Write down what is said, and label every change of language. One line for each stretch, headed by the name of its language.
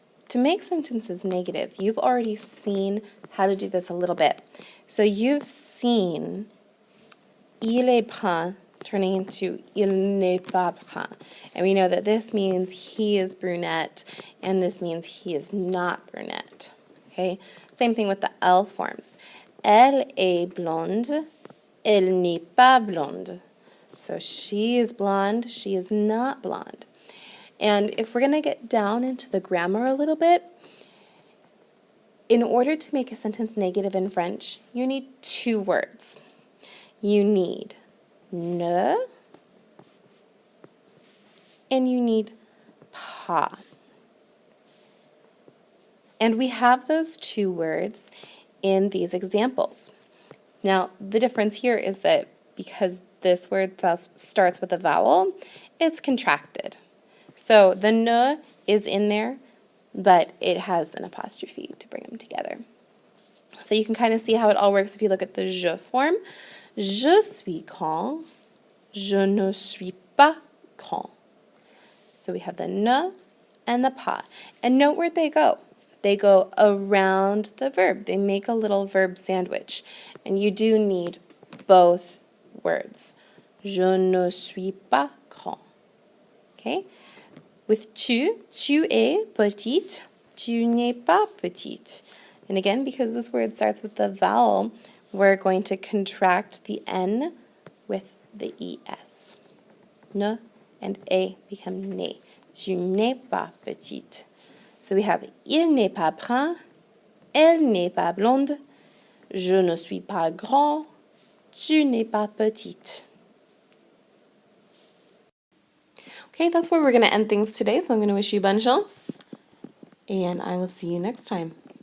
English: To make sentences negative, you've already seen how to do this a little bit. So you've seen
French: il est brun
English: turning into
French: il n'est pas brun.
English: And we know that this means he is brunette, and this means he is not brunette. Okay? Same thing with the L forms.
French: Elle est blonde, elle n'est pas blonde.
English: So she is blonde, she is not blonde. And if we're going to get down into the grammar a little bit, in order to make a sentence negative in French, you need 2 words. You need ne and you need pas. And we have those 2 words in these examples. Now, the difference here is that because this word starts with a vowel, it's contracted. So the ne is in there, but it has an apostrophe to bring them together. So you can kind of see how it all works if you look at the je form.
French: Je suis grand, je ne suis pas grand.
English: So we have the ne and the pas. And note where they go. They go around the verb. They make a little verb sandwich. And you do need both words.
French: Je ne suis pas grand. Okay? With tu es petite, tu n'es pas petite.
English: And again, because this word starts with the vowel, we're going to contract the N with the ES. Ne and A become ne.
French: Tu n'es pas petite.
English: So we have
French: il n'est pas brun, elle n'est pas blonde, je ne suis pas grand, tu n'es pas petite.
English: Okay, that's where we're going to end things today, so I'm going to wish you bonne chance, and I will see you next time.